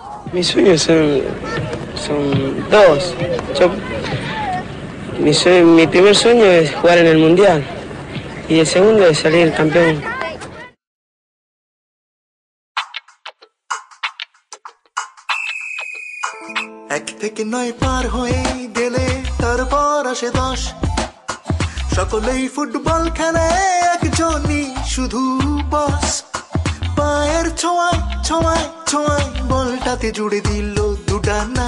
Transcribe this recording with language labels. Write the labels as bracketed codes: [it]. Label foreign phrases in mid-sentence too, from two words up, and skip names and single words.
[es] Mis sueños son dos. Mi primer sueño es jugar en el Mundial y el segundo es salir campeón. [bn] এক থেকে নয় পার হয়ে গেলে তারপর আসে 10 সকলেই ফুটবল খেলে একজনই শুধু বস পায়ের ছোঁয়ায় ছোঁয়ায় ছোঁয়ায় বলটাতে জুড়ে দিল দুডানা